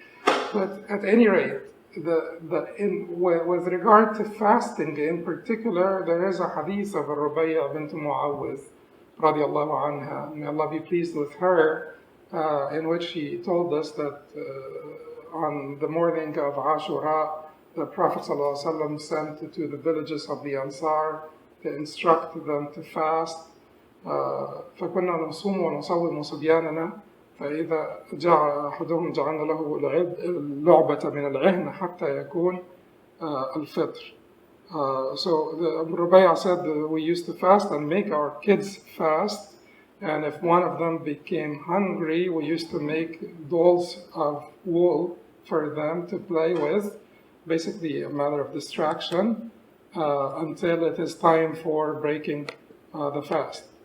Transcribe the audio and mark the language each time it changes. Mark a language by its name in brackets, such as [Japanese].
[English] But at any rate, with regard to fasting in particular, there is a hadith of Rubayya bint Muawwidh, radiallahu anha, may Allah be pleased with her, in which she told us that on the morning of Ashura, the Prophet ﷺ sent to the villages of the Ansar to instruct them to fast. [Arabic] فكنا نصوم ونصوم صبياننا فإذا جاء أحدهم جعلنا له اللعبة من العهن حتى يكون الفطر. [English] So Rubayya said that we used to fast and make our kids fast, and if one of them became hungry, we used to make dolls of wool for them to play with, basically a matter of distraction, until it is time for breaking the fast.